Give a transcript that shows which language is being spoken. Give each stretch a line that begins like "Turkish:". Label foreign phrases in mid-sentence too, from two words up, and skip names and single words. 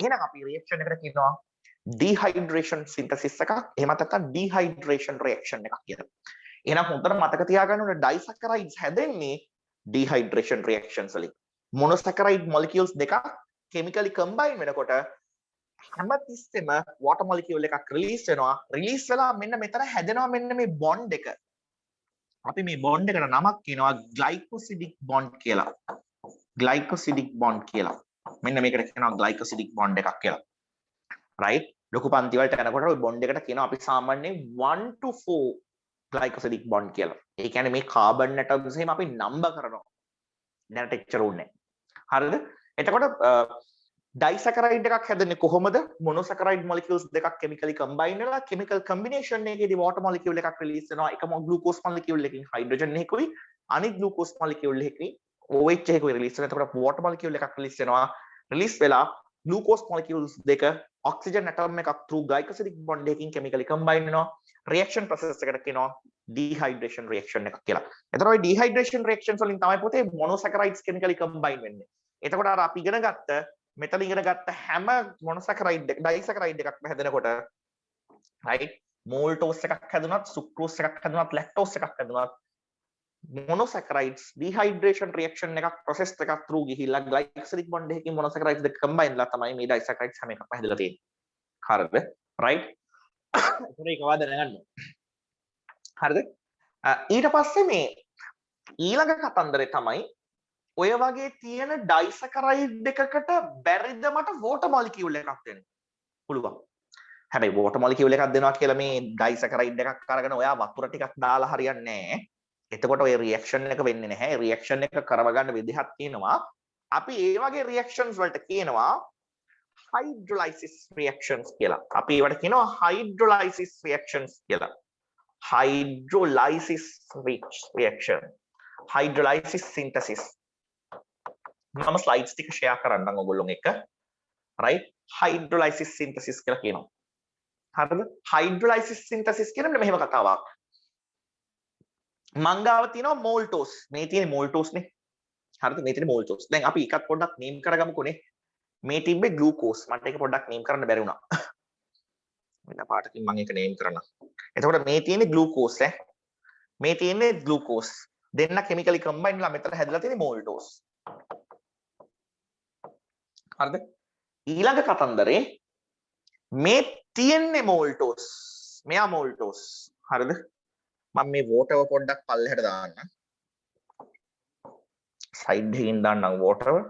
Sinhala: එහෙනම් අපි reaction එකට කියනවා
English: dehydration synthesis
Sinhala: එකක් එහෙම නැත්නම්
English: dehydration reaction
Sinhala: එකක් කියලා. එහෙනම් හොඳට මතක තියාගන්න ඕනේ disaccharides හැදෙන්නේ
English: dehydration reactions
Sinhala: වලින්.
English: monosaccharide molecules
Sinhala: දෙකක්
English: chemically combine
Sinhala: වෙනකොට හැමතිස්සෙම
English: water molecule
Sinhala: එකක් release වෙනවා. release වෙලා මෙන්න මෙතන හැදෙනවා මෙන්න මේ bond එක. අපි මේ bond එකට නමක් කියනවා
English: glycosidic bond
Sinhala: කියලා.
English: glycosidic bond
Sinhala: කියලා. මෙන්න මේකට කියනවා
English: glycosidic bond
Sinhala: එකක් කියලා. right? ලොකු පන්ති වලට යනකොට ওই bond එකට කියනවා අපි සාමාන්‍යයෙන්
English: 1 to 4 glycosidic bond
Sinhala: කියලා. ඒ කියන්නේ මේ
English: carbon atoms
Sinhala: එහෙම අපි number කරනවා. දැනට එච්චර ඕනේ නැහැ. හරිද? එතකොට disaccharide එකක් හැදෙන්නේ කොහොමද?
English: monosaccharide molecules
Sinhala: දෙකක්
English: chemically combine
Sinhala: වෙලා
English: chemical combination
Sinhala: එකේදී
English: water molecule
Sinhala: එකක් release වෙනවා. එකම
English: glucose molecule
Sinhala: එකකින් hydrogen එකකුයි අනිත්
English: glucose molecule
Sinhala: එකකින් OH එකකුයි release වෙනවා. එතකොට
English: water molecule
Sinhala: එකක් release වෙනවා. release වෙලා
English: glucose molecules
Sinhala: දෙක
English: oxygen atom
Sinhala: එකක්
English: through glycosidic bond
Sinhala: එකකින්
English: chemically combine
Sinhala: වෙනවා.
English: reaction process
Sinhala: එකට කියනවා
English: dehydration reaction
Sinhala: එකක් කියලා. එතකොට ওই
English: dehydration reactions
Sinhala: වලින් තමයි පොතේ
English: monosaccharides chemically combine
Sinhala: වෙන්නේ. එතකොට අර අපි ඉගෙන ගත්ත මෙතන ඉගෙන ගත්ත හැම
English: monosaccharide disaccharide
Sinhala: එකක්ම හැදෙනකොට
English: right maltose
Sinhala: එකක් හැදුනත් sucrose එකක් හැදුනත් lactose එකක් හැදුනත්
English: monosaccharides dehydration reaction
Sinhala: එකක් process එකක් through ගිහිල්ලා
English: glycosidic bond
Sinhala: එකකින් monosaccharides දෙක combine වෙලා තමයි මේ disaccharides හැම එකක්ම හැදලා තියෙන්නේ. හරිද? right? ඒක වාද දැනගන්න. හරිද? ඊට පස්සේ මේ ඊළඟ කතන්දරේ තමයි ඔය වගේ තියෙන disaccharide එකකට බැරිද මට water molecule එකක් දෙන්න? පුළුවන්. හැබැයි
English: water molecule
Sinhala: එකක් දෙනවා කියලා මේ disaccharide එකක් අරගෙන ඔයා වතුර ටිකක් දාලා හරියන්නේ නැහැ. එතකොට ඔය reaction එක වෙන්නේ නැහැ. reaction එක කරව ගන්න විදිහක් තියෙනවා. අපි ඒ වගේ reactions වලට කියනවා
English: hydrolysis reactions
Sinhala: කියලා. අපි ඒවට කියනවා
English: hydrolysis reactions
Sinhala: කියලා.
English: hydrolysis reaction. hydrolysis synthesis.
Sinhala: මම slides ටික share කරන්නම් ඔයගොල්ලොන් එක්ක. right?
English: hydrolysis synthesis
Sinhala: කියලා කියනවා. හරිද?
English: hydrolysis synthesis
Sinhala: කියන්නේ මෙහෙම කතාවක්. මංගාව තියෙනවා maltose. මේ තියෙන්නේ maltose නේ. හරිද? මේ තියෙන්නේ maltose. දැන් අපි එකක් පොඩ්ඩක් name කරගමුකෝනේ. මේ තිබ්බේ glucose. මට ඒක පොඩ්ඩක් name කරන්න බැරි වුණා. මෙන්න පාටකින් මම ඒක name කරනවා. එතකොට මේ තියෙන්නේ glucose ඈ. මේ තියෙන්නේ glucose. දෙන්න chemically combine වෙලා මෙතන හැදලා තියෙන්නේ maltose. හරිද? ඊළඟ කතන්දරේ මේ තියෙන්නේ maltose. මෙයා maltose. හරිද? මම මේ water පොඩ්ඩක් පල්ලෙහාට දාන්නම්. side එකකින් දාන්නම් water.